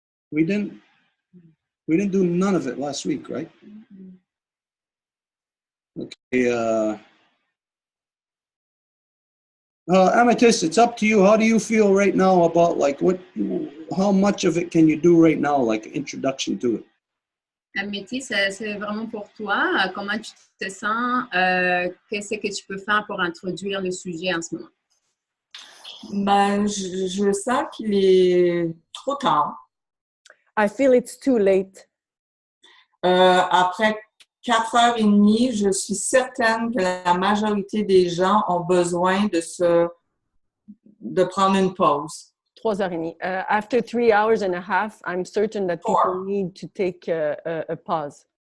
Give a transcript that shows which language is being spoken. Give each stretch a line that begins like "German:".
English: We didn't do none of it last week, right? Okay. Amethyst, it's up to you. How do you feel right now about how much of it can you do right now, like introduction to it?
French: Améthyste, c'est vraiment pour toi. Comment tu te sens? Qu'est-ce que tu peux faire pour introduire le sujet en ce moment? Ben, je sens qu'il est trop tard.
English: I feel it's too late.
French: Après 4h30, je suis certaine que la majorité des gens ont besoin de prendre une pause. 3h30.
English: After 3 hours and a half, I'm certain that people need to take a pause.